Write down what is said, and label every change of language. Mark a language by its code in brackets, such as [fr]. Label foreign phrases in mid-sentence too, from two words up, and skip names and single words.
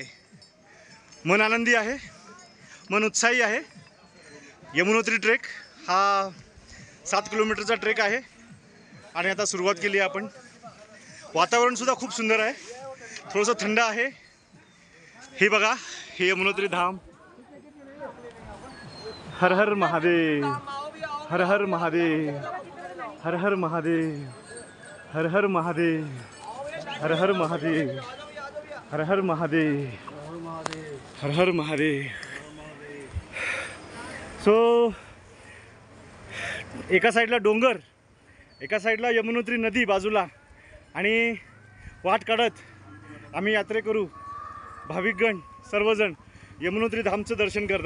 [mr] मन आनंदी आहे, मन उत्साही आहे. यमुनोत्री ट्रेक हा 7 किलोमीटरचा ट्रेक आहे आणि आता सुरुवात केली आहे आपण. वातावरणसुद्धा खूप सुंदर आहे, थोडंसं थंड आहे. हे बघा, हे यमुनोत्री धाम. हर हर महादेव, हर हर महादेव, हर हर महादेव, हर हर महादेव, हर हर महादेव, हर हर महादेव, हर हर महादेव. सो एका साईडला डोंगर, एका साईडला यमुनोत्री नदी बाजूला, आणि वाट काढत आम्ही यात्रे करू. भाविकगण सर्वजण यमुनोत्री धामचं दर्शन करतात.